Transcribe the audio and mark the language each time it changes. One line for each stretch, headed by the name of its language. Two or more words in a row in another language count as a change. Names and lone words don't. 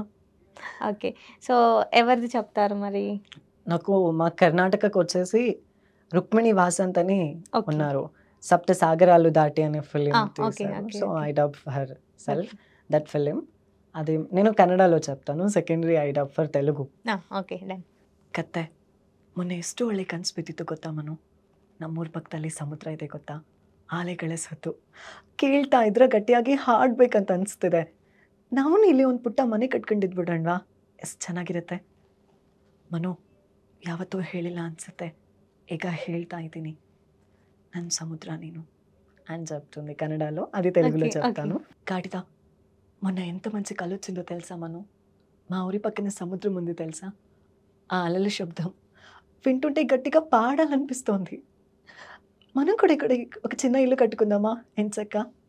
Telugu: ఓకే. సో ఎవరిది చెప్తారు మరి? నాకు మా కర్ణాటకకొచ్చేసి 'రుక్మిణి వాసంత్' అని ఓకే. ఉన్నారు. 'సప్త సాగరాలు దాటి' అనే ఫిల్మ్ ఓకే. తీశారు. ఓకే. సో ఓకే.
English: I dub herself
Telugu: ఓకే.
English: that film.
Telugu: అది నేను ಕನ್ನಡలో చెప్తాను.
English: secondary I dub for Telugu. okay done.
Kannada: ಕತ್ತೆ ಮೊನ್ನೆ ಎಷ್ಟು ಒಳ್ಳೆ ಕನಸು ಬಿದ್ದಿತ್ತು ಗೊತ್ತಾ ಮನು? ನಮ್ಮೂರ ಪಕ್ಕದಲ್ಲಿ ಸಮುದ್ರ ಇದೆ ಗೊತ್ತಾ? ಆಲೆಗಳ ಸದ್ದು ಕೇಳ್ತಾ ಇದ್ರೆ ಗಟ್ಟಿಯಾಗಿ ಹಾಡ್ಬೇಕಂತ ಅನಿಸ್ತಿದೆ. ನಾವು ಇಲ್ಲಿ ಒಂದು ಪುಟ್ಟ ಮನೆ ಕಟ್ಕೊಂಡಿದ್ಬಿಡೋಣವಾ? ಎಷ್ಟು ಚೆನ್ನಾಗಿರುತ್ತೆ. ಮನು ಯಾವತ್ತೂ ಹೇಳಿಲ್ಲ ಅನ್ಸುತ್ತೆ. ಈಗ ಹೇಳ್ತಾ ಇದ್ದೀನಿ. ನನ್ನ ಸಮುದ್ರ ನೀನು
Telugu: అని చెప్తుంది కన్నడలో. అది తెలుగులో ఓకే. చెప్తాను. గాడిద మొన్న ఎంత మంచి కల వచ్చిందో తెలుసా మను? మా ఊరి పక్కన సముద్రం ఉంది తెలుసా? ఆ అలల శబ్దం వింటుంటే గట్టిగా పాడాలనిపిస్తోంది. మనం కూడా ఇక్కడ ఒక చిన్న ఇల్లు కట్టుకుందామా ఎంచక్కా?